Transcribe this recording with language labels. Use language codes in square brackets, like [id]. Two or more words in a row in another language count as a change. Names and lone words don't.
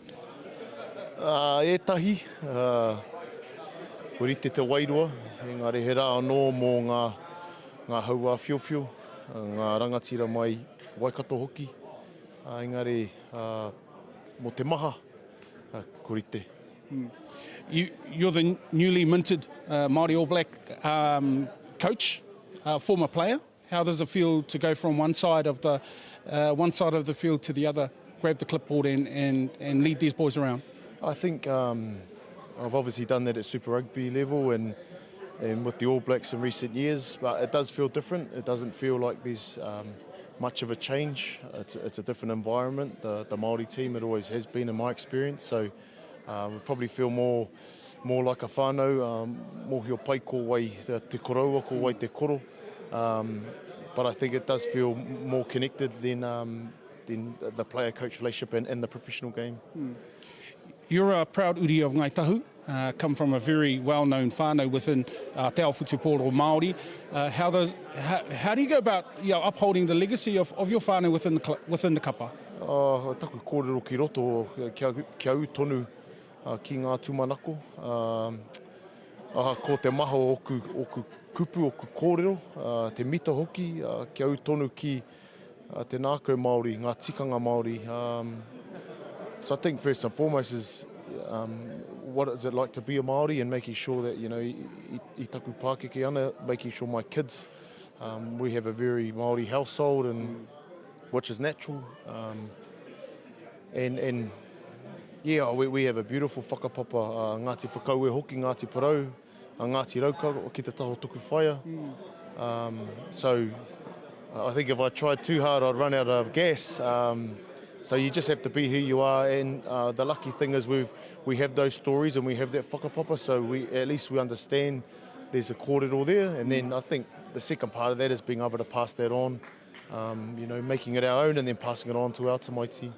[mi] Ētahi, horite te wairua, engari he rā anō mō ngā haua whiowhio, ngā rangatira mai Waikato hoki, engari, mo te maha, korite. [en] You're the newly minted Māori All Black coach, former player. How does it feel to go from one side of the field to the other, grab the clipboard and lead these boys around? I think I've obviously done that at Super Rugby level and with the All Blacks in recent years, but it does feel different. It doesn't feel like there's much of a change. It's a different environment. The Māori team, it always has been in my experience, so we probably feel more like a whānau, [mi] mohi o pai ko wai te koroua, ko wai te koro. [en] But I think it does feel more connected than the player-coach relationship and the professional game. You're a proud uri of Ngai Tahu, come from a very well-known whānau within [mi] Te Ao Whutupōro Māori. [en] How do you go about upholding the legacy of your whānau within the kapa? [mi] Taku kōrero ki roto, kia u tonu ki ngā tūmanako. Ko te maha o oku kupu, oku kōrero, te mita hoki, kia u tonu ki te nākau Māori, ngā tikanga Māori. [en] So I think first and foremost is what is it like to be a Māori and making sure that, [mi] I taku Pākeke ana, [en] making sure my kids, we have a very Māori household and which is natural. And yeah, we have a beautiful whakapapa, Ngāti Whakaue hoki, Ngāti Parau, Ngāti Rauka, [mi] ki te taho tuku whaia. [en] So I think if I tried too hard, I'd run out of gas. So you just have to be who you are, and the lucky thing is we have those stories and we have that whakapapa, so at least we understand there's a kōrero there, and then I think the second part of that is being able to pass that on, making it our own and then passing it on to our tamaiti.